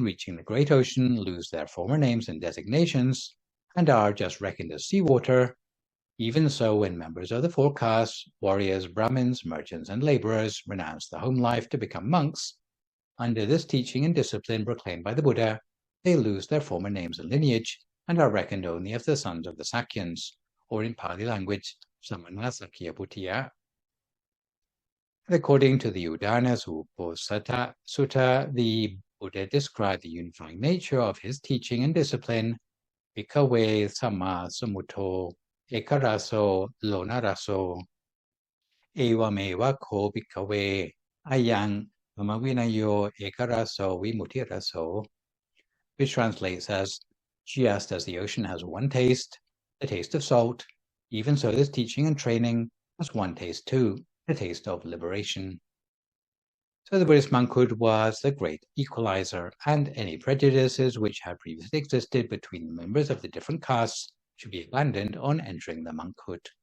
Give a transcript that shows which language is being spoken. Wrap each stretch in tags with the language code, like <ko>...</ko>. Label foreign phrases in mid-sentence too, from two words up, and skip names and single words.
<en>reaching the great ocean, lose their former names and designations, and are just reckoned as seawater, even so when members of the four castes, warriors, Brahmins, merchants, and laborers renounce the home life to become monks, under this teaching and discipline proclaimed by the Buddha, they lose their former names and lineage, and are reckoned only as the sons of the Sakyans, or in Pali language,</en> <pi>Samana Sakya Bhutiya.</pi> <en>According to the Udana Sutta, the Buddha described the unifying nature of his teaching and discipline,</en> <pi>Bhikkhave Samma Samutto Ekaraso Lonaraso Evameva Ko Bhikkhave Ayang Mamavinayo Ekaraso Vimutiraso,</pi> <en>which translates as, just as the ocean has one taste, the taste of salt, even so this teaching and training has one taste too, the taste of liberation. So the Buddhist monkhood was the great equalizer, and any prejudices which had previously existed between the members of the different castes should be abandoned on entering the monkhood.</en>